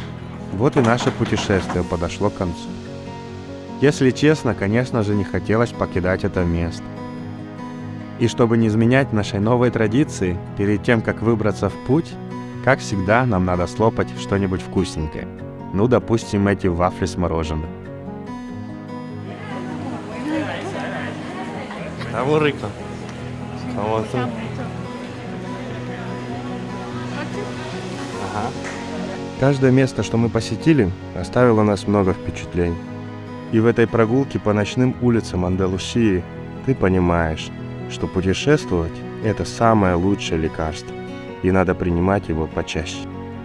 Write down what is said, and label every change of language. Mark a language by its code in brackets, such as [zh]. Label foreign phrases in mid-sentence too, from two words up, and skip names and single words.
[ru] Вот и наше путешествие подошло к концу. Если честно, конечно же, не хотелось покидать это место. И чтобы не изменять нашей новой традиции, перед тем, как выбраться в путь, как всегда, нам надо слопать что-нибудь вкусненькое. Ну, допустим, эти вафли с мороженым. [es] Está muy rico. [ru] Каждое место, что мы посетили, оставило нас много впечатлений. И в этой прогулке по ночным улицам Андалусии ты понимаешь, что путешествовать – это самое лучшее лекарство, и надо принимать его почаще.